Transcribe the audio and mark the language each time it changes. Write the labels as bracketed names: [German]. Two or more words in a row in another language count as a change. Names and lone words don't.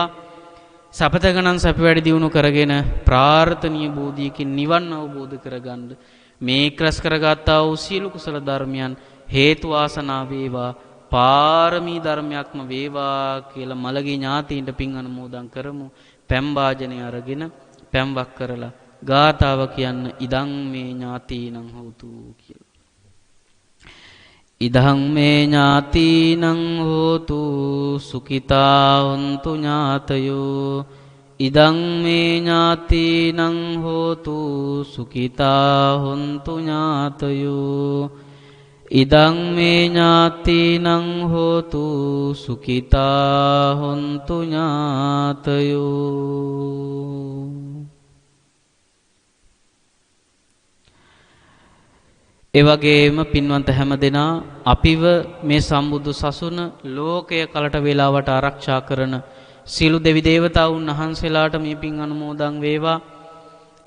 [Sinhala] සපතක නම් සැප වැඩි දියුණු කරගෙන ප්‍රාර්ථනීය බෝධියකින් නිවන් අවබෝධ කරගන්න මේ ක්‍රස් කරගත්තා වූ සියලු කුසල ධර්මයන් හේතු වාසනා වේවා. පාරමී ධර්මයක්ම වේවා කියලා මළගී ඥාතීන්ට පින් අනුමෝදන් කරමු. පැම් වාජනය අරගෙන පැම්වක් කරලා ගාථාව කියන්න [Pali] ඉදං මේ ඥාතීනං හෝතු [Sinhala] කියලා. [Pali] ඉදං මේ ඥාතීනං හෝතු සුඛිතා හොන්තු ඥාතයෝ. ඉදං මේ ඥාතීනං හෝතු සුඛිතා හොන්තු ඥාතයෝ. ඉදං මේ ඥාතීනං හෝතු සුඛිතා හොන්තු ඥාතයෝ. [Sinhala] එවැගේම පින්වන්ත හැම දෙනා අපිව මේ සම්බුදු සසුන ලෝකය කලට වේලාවට ආරක්ෂා කරන සියලු දෙවි දේවතාවුන් වහන්සේලාට මේ පින් අනුමෝදන් වේවා.